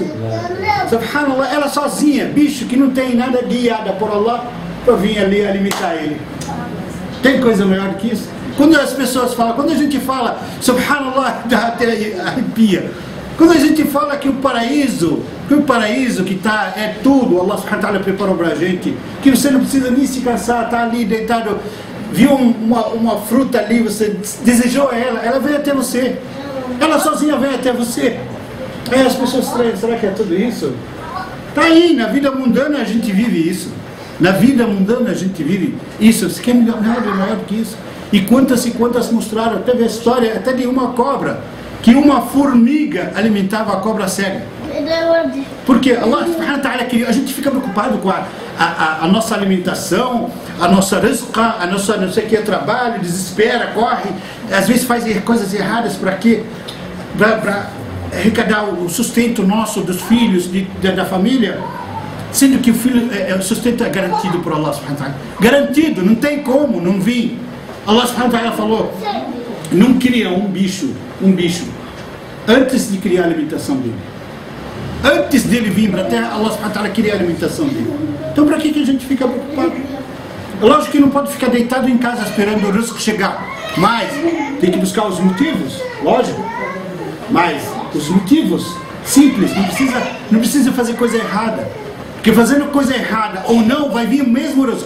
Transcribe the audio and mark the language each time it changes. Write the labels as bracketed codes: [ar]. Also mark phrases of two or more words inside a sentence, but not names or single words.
[pt] Subhanallah, ela sozinha, bicho que não tem nada guiada por Allah, para vir ali alimentar ele. Tem coisa melhor que isso? Quando as pessoas falam, quando a gente fala, subhanallah, dá até arrepia. Quando a gente fala que o paraíso que está, é tudo, [ar] الله سبحانه وتعالى [pt] preparou para a gente, que você não precisa nem se cansar, está ali deitado, viu uma fruta ali, você desejou ela veio até você, ela sozinha veio até você. Aí as pessoas estranham, será que é tudo isso? Está aí, na vida mundana a gente vive isso. Na vida mundana a gente vive isso. Você quer nada maior do que isso? E quantas mostraram, teve a história até de uma cobra, que uma formiga alimentava a cobra cega. Porque [ar] الله سبحانه وتعالى [pt] queria, a gente fica preocupado com a nossa alimentação, a nossa rizqa, a nossa não sei o que, trabalho, desespera, corre, às vezes faz coisas erradas para quê? Para arrecadar o sustento nosso, dos filhos, da família. Sendo que o filho, o sustento é garantido por [ar] الله سبحانه وتعالى. [pt] Garantido, não tem como, não vim. [ar] الله سبحانه وتعالى [pt] falou, não cria um bicho, antes de criar a alimentação dele. Antes dele vir para a terra, [ar] الله سبحانه وتعالى [pt] queria a alimentação dele. Então para que a gente fica preocupado? É lógico que não pode ficar deitado em casa esperando o risco chegar. Mas tem que buscar os motivos, lógico. Mas os motivos simples, não precisa fazer coisa errada. Porque fazendo coisa errada ou não, vai vir o mesmo risco.